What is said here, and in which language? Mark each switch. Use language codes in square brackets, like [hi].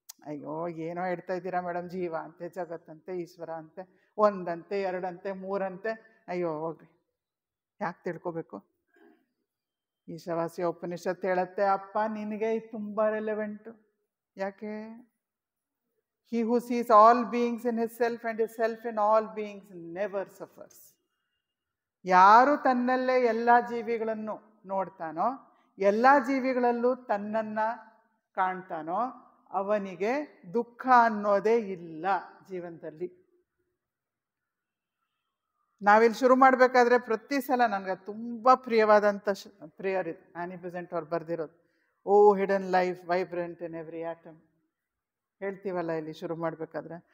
[kn] ಅಯ್ಯೋ ಏನೋ ಹೇಳ್ತಾ ಇದ್ದೀರಾ ಮೇಡಮ್, ಜೀವ ಅಂತೆ, ಜಗತ್ತಂತೆ, ಈಶ್ವರ ಅಂತೆ, 1 ಅಂತೆ, 2 ಅಂತೆ, 3 ಅಂತೆ. ಅಯ್ಯೋ ಹೋಗ್ರಿ, ಯಾಕೆ ತಿಳ್ಕೊಬೇಕು? ಈಶಾವಾಸ್ಯ ಉಪನಿಷತ್ತು ಹೇಳುತ್ತೆ, ಅಪ್ಪ ನಿನಗೆ ಇದು ತುಂಬ ರೆಲೆವೆಂಟು. ಯಾಕೆ? [en] He who sees all beings in his self and his self in all beings never suffers. [kn] ಯಾರು ತನ್ನಲ್ಲೇ ಎಲ್ಲ ಜೀವಿಗಳನ್ನು ನೋಡ್ತಾನೋ, ಎಲ್ಲ ಜೀವಿಗಳಲ್ಲೂ ತನ್ನನ್ನು ಕಾಣ್ತಾನೋ, ಅವನಿಗೆ ದುಃಖ ಅನ್ನೋದೇ ಇಲ್ಲ ಜೀವನದಲ್ಲಿ. ನಾವಿಲ್ಲಿ ಶುರು ಮಾಡಬೇಕಾದ್ರೆ ಪ್ರತಿ ಸಲ ನನಗೆ ತುಂಬ ಪ್ರಿಯವಾದಂಥ ಪ್ರೇಯರ್ ಇದು, ಆನಿ ಬೆಸೆಂಟ್ ಅವ್ರು ಬರೆದಿರೋದು, [en] O hidden life vibrant in every atom [kn] ಹೇಳ್ತೀವಲ್ಲ ಇಲ್ಲಿ ಶುರು ಮಾಡಬೇಕಾದ್ರೆ.